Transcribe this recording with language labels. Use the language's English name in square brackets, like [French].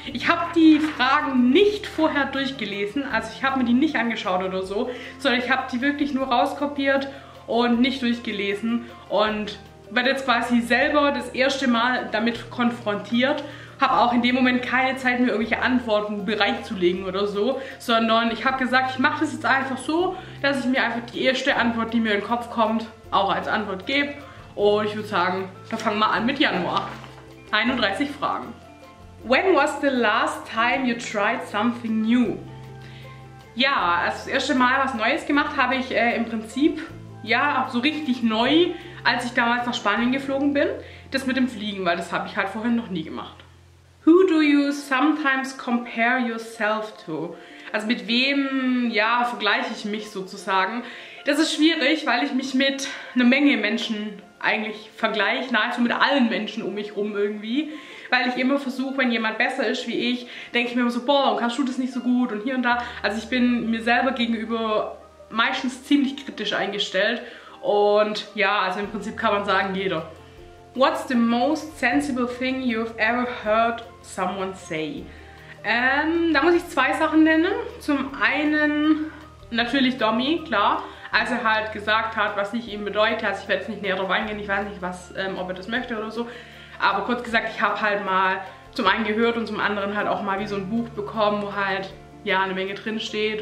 [German] Ich habe die Fragen nicht vorher durchgelesen, also ich habe mir die nicht angeschaut oder so, sondern ich habe die wirklich nur rauskopiert und nicht durchgelesen und werde jetzt quasi selber das erste Mal damit konfrontiert. Habe auch in dem Moment keine Zeit mehr, irgendwelche Antworten bereitzulegen oder so, sondern ich habe gesagt, ich mache das jetzt einfach so, dass ich mir einfach die erste Antwort, die mir in den Kopf kommt, auch als Antwort gebe. Und ich würde sagen, da fangen wir an mit Januar. 31 Fragen. [English] When was the last time you tried something new? [German] Ja, also das erste Mal was Neues gemacht habe ich im Prinzip, ja, so richtig neu, als ich damals nach Spanien geflogen bin. Das mit dem Fliegen, weil das habe ich halt vorher noch nie gemacht. [English] Who do you sometimes compare yourself to? [German] Also mit wem, ja, vergleiche ich mich sozusagen. Das ist schwierig, weil ich mich mit einer Menge Menschen eigentlich vergleiche, nahezu mit allen Menschen um mich rum irgendwie. Weil ich immer versuche, wenn jemand besser ist wie ich, denke ich mir immer so, boah, warum kannst du das nicht so gut und hier und da. Also ich bin mir selber gegenüber meistens ziemlich kritisch eingestellt. Und ja, also im Prinzip kann man sagen, jeder. [English] What's the most sensible thing you've ever heard someone say? [German] Da muss ich zwei Sachen nennen. Zum einen natürlich Domi, klar. Als er halt gesagt hat, was ich ihm bedeute. Also ich werde jetzt nicht näher drauf eingehen, ich weiß nicht, was, ob er das möchte oder so. Aber kurz gesagt, ich habe halt mal zum einen gehört und zum anderen halt auch mal wie so ein Buch bekommen, wo halt ja eine Menge drin steht.